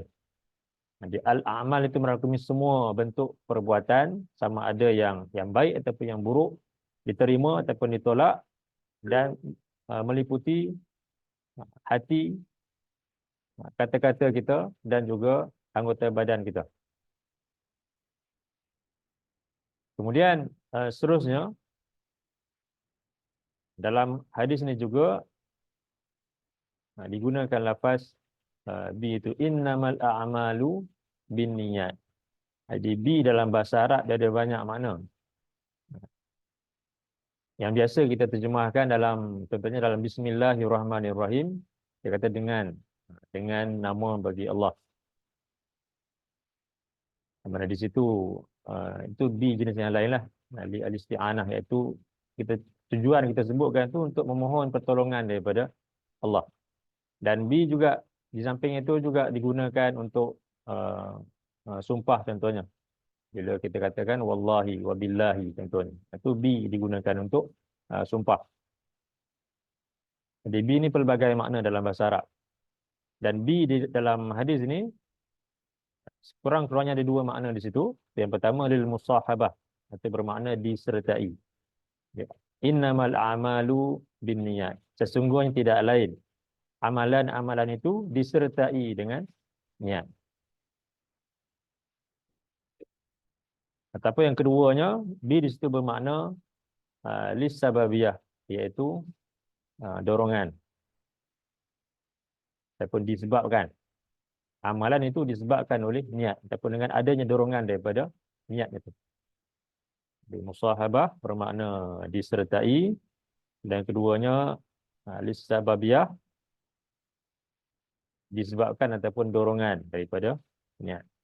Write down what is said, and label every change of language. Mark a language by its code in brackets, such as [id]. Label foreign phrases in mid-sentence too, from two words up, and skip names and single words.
[ms] Jadi al-a'mal itu merangkumi semua bentuk perbuatan, sama ada yang baik ataupun yang buruk, diterima ataupun ditolak, dan meliputi hati, kata-kata kita dan juga anggota badan kita. Kemudian seterusnya dalam hadis ini juga digunakan lafaz bi itu [ar] إنما الأعمال بالنيات. [ms] Jadi bi dalam bahasa Arab dia ada banyak makna. Yang biasa kita terjemahkan contohnya dalam Bismillahirrahmanirrahim, dia kata dengan nama bagi Allah. Mana di situ itu bi jenis yang lain lah, al-isti'anah, iaitu tujuan kita sebutkan tu untuk memohon pertolongan daripada Allah. Dan bi juga di samping itu juga digunakan untuk sumpah contohnya. Bila kita katakan [ar] والله وبالله [ms] contohnya, itu bi digunakan untuk sumpah. Jadi bi ni pelbagai makna dalam bahasa Arab. Dan bi dalam hadis ini kurang-kurangnya ada dua makna di situ. Yang pertama [ar] للمصاحبة, [ms] atau bermakna disertai. [ar] إنما الأعمال بالنيات. [ms] Sesungguhnya tidak lain, amalan-amalan itu disertai dengan niat. Ataupun yang keduanya, bi di situ bermakna lisababiyah, iaitu dorongan ataupun disebabkan. Amalan itu disebabkan oleh niat ataupun dengan adanya dorongan daripada niat itu. Jadi musahabah bermakna disertai, dan keduanya lisababiyah, disebabkan ataupun dorongan daripada niat.